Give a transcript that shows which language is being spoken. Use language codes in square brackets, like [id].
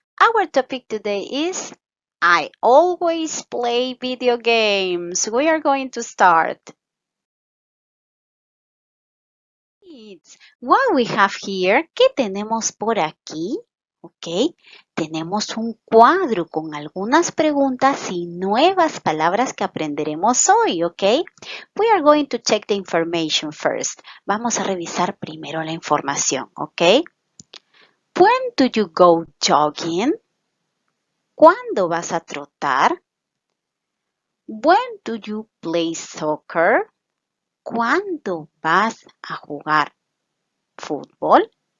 [en] Our topic today is I always play video games. We are going to start. Kids, what we have here, [es] ¿qué tenemos por aquí? Ok, tenemos un cuadro con algunas preguntas y nuevas palabras que aprenderemos hoy, ok? [en] We are going to check the information first. [es] Vamos a revisar primero la información, ok? [en] When do you go jogging? [es] ¿Cuándo vas a trotar? [en] When do you play soccer? [es] ¿Cuándo vas a jugar fútbol?